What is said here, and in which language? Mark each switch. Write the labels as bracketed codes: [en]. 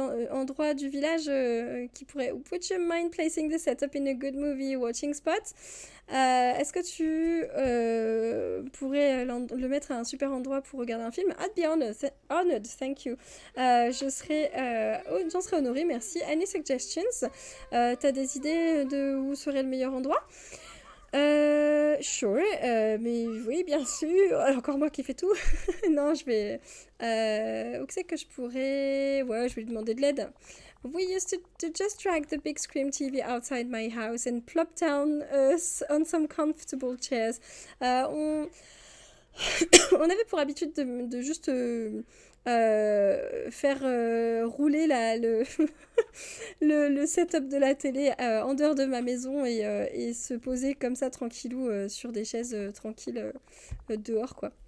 [fr] endroit du village qui pourrait... [en] Would you mind placing the setup in a good movie watching spot? [fr] Est-ce que tu pourrais le mettre à un super endroit pour regarder un film? [en] I'd be honored, thank you. [fr] J'en serais honorée, merci. [en] Any suggestions? [fr] T'as des idées de où serait le meilleur endroit? Sure, mais oui, bien sûr. Encore moi qui fais tout. Non, je vais... où c'est que je pourrais... Ouais, je vais lui demander de l'aide. [en] We used to just drag the big screen TV outside my house and plop down on some comfortable chairs. [fr] On avait pour habitude de juste faire rouler le setup de la télé en dehors de ma maison et se poser comme ça tranquillou sur des chaises tranquilles dehors quoi.